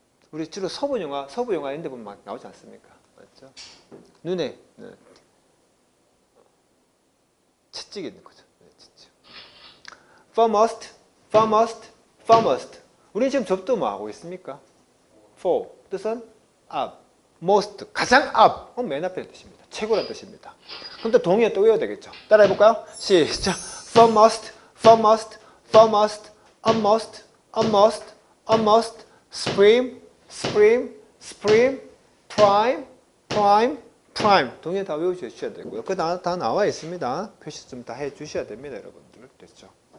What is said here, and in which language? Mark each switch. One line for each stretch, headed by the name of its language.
Korean: 우리 주로 서부 영화 이런 데 보면 막 나오지 않습니까? 맞죠? 눈에 채찍이 있는 거죠. 채찍.
English: foremost, foremost, foremost.
Korean: 우리는 지금 접도 뭐 하고 있습니까?
English: for
Korean: 뜻은
English: up, most
Korean: 가장
English: up.
Korean: 맨 앞에 뜻입니다. 최고라는 뜻입니다. 그럼 또 동의어 또 외워야 되겠죠. 따라해 볼까요? 시작.
English: foremost, foremost, foremost, utmost, utmost, utmost, supreme, supreme, supreme, prime, prime, prime.
Korean: 동의어 다 외우셔야 되고요. 그 다 나와 있습니다. 표시 좀 다 해주셔야 됩니다, 여러분들. 됐죠?